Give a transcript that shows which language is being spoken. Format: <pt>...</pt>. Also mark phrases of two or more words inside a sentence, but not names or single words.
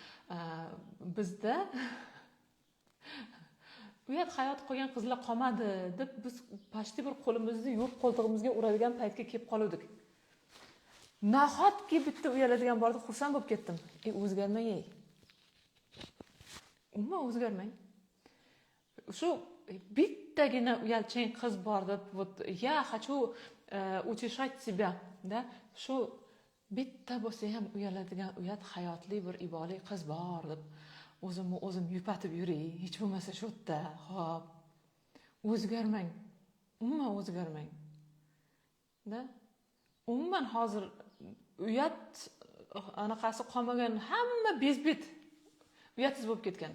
<uz>Bizda uyat hayot qolgan qizlar qolmadi deb biz pashti bir qo'limizni yuvib qo'ltig'imizga uradigan paytga kelib qoluvdik. Nahotki bitta uyaladigan bordi, xursand bo'lib ketdim. O'zgarmang. Umuman o'zgarmang. Shu bittagina uyalchang qiz bor deb,</uz> <ru>я хочу утешать себя, да?</ru> <uz>Shu bitta bo'lsa ham uyaladigan, uyat hayotli bir iboli qiz bor deb o'zim yupatib yuray, hech bo'lmasa shu yerda. Xo'p. O'zgarmang. Umuman o'zgarmang. Da? Umuman hozir uyat anaqasi qolmagan, hamma bezbet uyatsiz bo'lib ketgan.</uz>